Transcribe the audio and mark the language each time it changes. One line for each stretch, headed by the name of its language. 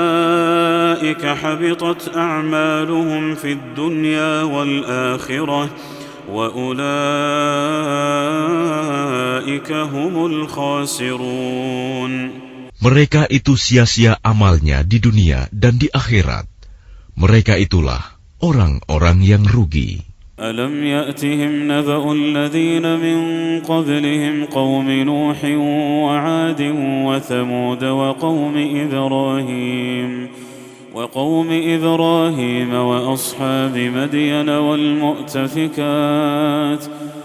Arabic: أولئك حبطت أعمالهم في الدنيا والآخرة وأولئك هم الخاسرون.
Indonesian: Mereka itu sia-sia amalnya di dunia dan di akhirat. Mereka itulah orang-orang yang rugi.
Arabic: ألم يأتهم نبأ الذين من قبلهم قوم نوح وعاد وثمود وقوم إبراهيم وأصحاب مدين والمؤتفكات.